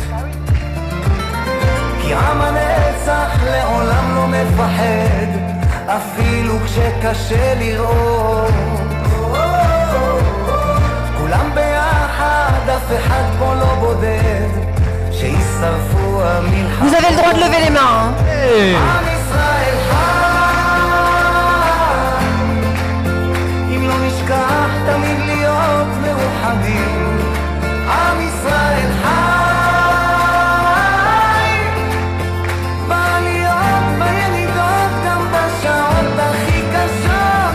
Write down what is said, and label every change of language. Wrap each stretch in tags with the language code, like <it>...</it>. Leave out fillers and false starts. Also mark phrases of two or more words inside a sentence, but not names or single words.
<he>כי עם הנצח לעולם לא מפחד, אפילו כשקשה לראות. כולם ביחד, אף אחד פה לא בודד, שישרפו המלחמות.</he> <fr>Vous avez le droit de lever les mains, hein. Hey.</fr> <he>עם ישראל חי, אם לא נשכח תמיד להיות מאוחדים. עם ישראל חי, בעליות בירידות, גם בשעות הכי קשות.</he>